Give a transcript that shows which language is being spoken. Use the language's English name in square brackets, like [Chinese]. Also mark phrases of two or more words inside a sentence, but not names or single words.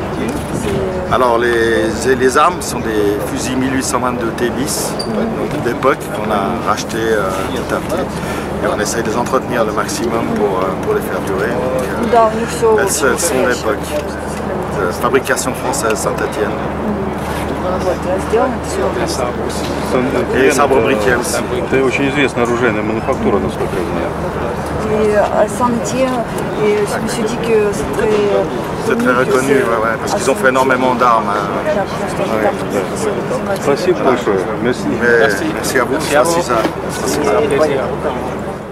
[French] Alors les armes sont des fusils 1822 T-bis d'époque qu'on a racheté et on essaye de les entretenir le maximum pour les faire durer. Donc, elles sont d'époque. Fabrication française Saint-Étienne. Et sabre-briquet aussi. [Russian] Это очень известная оружейная мануфактура, насколько я знаю. [French] Et à Saint-Étienne, et je me suis dit que c'est très reconnu, ouais, parce qu'ils ont fait énormément d'armes. [Russian] Спасибо большое. [French] Merci. Merci à vous. Merci à vous.